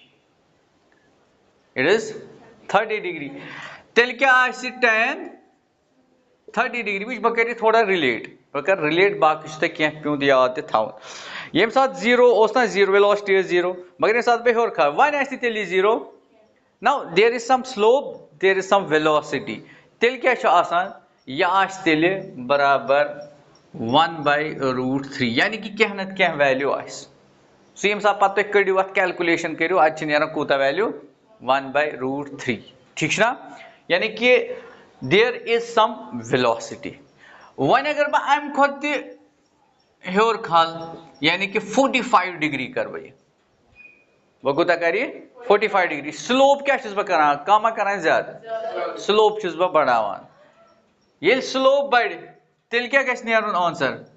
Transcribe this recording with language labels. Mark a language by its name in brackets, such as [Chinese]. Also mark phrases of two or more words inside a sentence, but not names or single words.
[English] it is 30 degree [Kashmiri] تیٚلہِ کیٛاہ آسہِ tan 30 ڈگری وٕچھ بہٕ کرٕ یہِ تھوڑا رِلیٹ بہٕ کرٕ رِلیٹ باقٕے چھُ تۄہہِ کینٛہہ پیوٗنت یاد تہِ تھاوُن ییٚمہِ ساتہٕ 0 اوس نا 0 ویلاسٹی ٲس 0 مگر ییٚمہِ ساتہٕ بہٕ ہیوٚر کھالہٕ وۄنۍ آسہِ تیٚلہِ یہِ 0 [English] now there is some slope there is some velocity [Kashmiri] تیٚلہِ کیٛاہ چھُ آسان یہِ آسہِ تیٚلہِ برابر 1/√3 یعنی کہ کینٛہہ نتہٕ کینٛہہ ویلیوٗ آسہِ سُہ ییٚمہِ ساتہٕ پتہٕ تُہۍ کٔڑِو اتھ کیلکُلیشن کٔرِو اتہِ چھِ نیران کوٗتاہ ویلیوٗ 1/√3 ٹھیٖک چھُ نا یعنی کہ [English] there is some velocity [Kashmiri] وۄنۍ اگر بہٕ امہِ کھۄتہٕ تہِ ہیوٚر کھالہٕ یعنی کہ 45 ڈگری کرٕ بہٕ یہِ بہٕ کوٗتاہ کرٕ یہِ 45 ڈگری سلوپ کیٛاہ چھُس بہٕ کران کم ہا کران زیادٕ سلوپ چھُس بہٕ بڑاوان ییٚلہِ سلوپ بڑِ تیٚلہِ کیٛاہ گژھِ نیرُن آنسر